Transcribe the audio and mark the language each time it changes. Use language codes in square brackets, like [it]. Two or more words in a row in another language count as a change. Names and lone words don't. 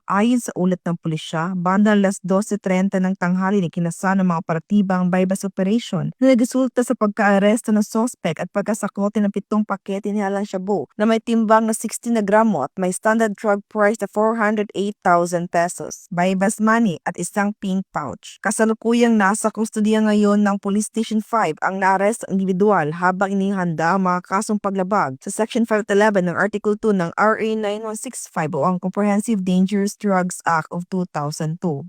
[tl] Ayon sa ulat ng pulisya, bandang alas 12:30 ng tanghali ni kinasa ng mga operatiba ang [en] bypass operation [tl] na nagresulta sa pagka-aresto ng suspect at pagkasakote ng 7 pakete ni Alan Shabu na may timbang na 60 na gramo at may [en] standard drug price [tl] na 408,000 pesos, [en] bypass money [tl] at isang [en] pink pouch. [tl] Kasalukuyang nasa kustodiya ngayon ng Police Station 5 ang naarest individual habang inihanda ang mga kasong paglabag sa Section 511 ng Article 2 ng RA 9165 o ang Comprehensive Dangerous Drugs Act of 2002.